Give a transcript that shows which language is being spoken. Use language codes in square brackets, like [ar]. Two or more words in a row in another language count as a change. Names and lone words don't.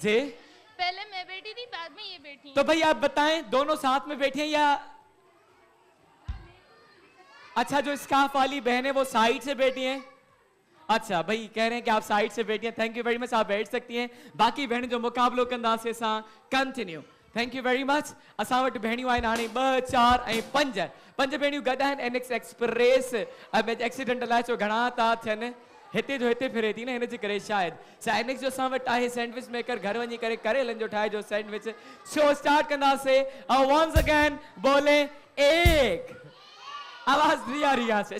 [ur] जी। پہلے میں بیٹھی تھی، بعد میں یہ بیٹھی. تو بھائی آپ بتائیں، دونوں ساتھ میں بیٹھے ہیں یا؟ اچھا جو اسکارف والی بہن ہے وہ سائیڈ سے بیٹھی ہیں. اچھا بھائی کہہ رہے ہیں کہ آپ سائیڈ سے بیٹھی ہیں, [en] thank you very much, [ur] آپ بیٹھ سکتی ہیں. [sd] बाकी बहन जो मुकाबलो कंदासीं असां कंटिन्यू। [en] thank you very much. [sd] असां वटि भेणियूं आहिनि हाणे 2, 4 ऐं 5। 5 भेणियूं गॾु आहिनि एनएक्स एक्सप्रेस। एक्सीडेंट अलाए छो घणा था थियनि, हिते जो हिते फिरे थी न, हिन जे करे शायदि। एनएक्स जो असां वटि आहे [en] sandwich maker, [sd] घर वञी करे करेलनि जो ठाहे जो सैंडविच। [en] show start [sd] कंदासीं। [en] once again [ur] بولے ایک، آواز نہیں آ رہی یہاں سے.